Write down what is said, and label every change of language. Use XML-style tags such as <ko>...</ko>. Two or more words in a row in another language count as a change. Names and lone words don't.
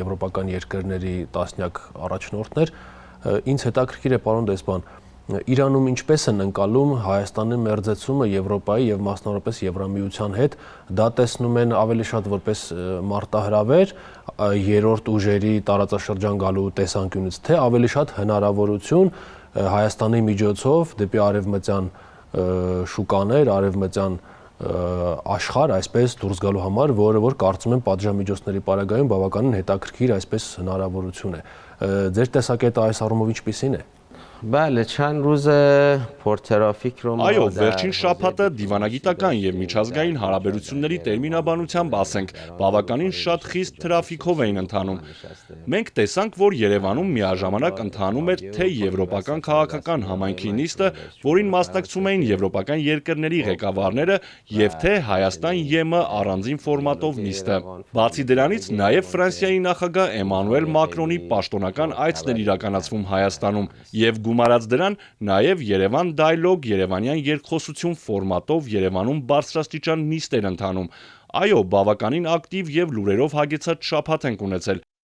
<hy>եվրոպական երկրների տասնյակ առաջնորդներ։ Ինձ հետաքրքիր է, պարոն դեսպան, Իրանում ինչպես են ընկալում Հայաստանի մերձեցումը Եվրոպայի եւ մասնավորապես Եվրամիության հետ, դա տեսնում են ավելի շատ որպես մարտահրավեր երրորդ ուժերի տարածաշրջան գալու տեսանկյունից, թե ավելի շատ հնարավորություն Հայաստանի միջոցով դեպի արևմտյան շուկաներ, արևմտյան աշխարհ այսպես դուրս գալու համար, որը որ կարծում եմ պատժամիջոցների պարագայում բավականին հետաքրքիր այսպես հնարավորություն է։ Ձեր տեսակետը այս առումով ինչպիսին է։</hy> <fa>بله چند روز پرترافیک رو</fa> <hy>Այո, վերջին շաբաթը դիվանագիտական եւ միջազգային հարաբերությունների տերմինաբանությամբ ասենք, բավականին շատ խիստ թրաֆիքով էին ընթանում։ Մենք տեսանք, որ Երևանում միաժամանակ ընթանում էր թե եվրոպական քաղաքական համայնքի նիստը, որին մասնակցում էին եվրոպական երկրների ղեկավարները, եւ թե Հայաստան-ԵՄ առանձին ֆորմատով նիստը։ Բացի դրանից, նաեւ Ֆրանսիայի նախագահ Էմանուել Մակրոնի պաշտոնական այցն էր իրականացվում Հայաստանում եւ գումարած դրան, նաև Երևան Dialogue երևանյան երկխոսություն ֆորմատով Երևանում բարձրաստիճան նիստեր ընթանում։ Այո, բավականին ակտիվ եւ լուրերով հագեցած շաբաթ ենք ունեցել։</hy>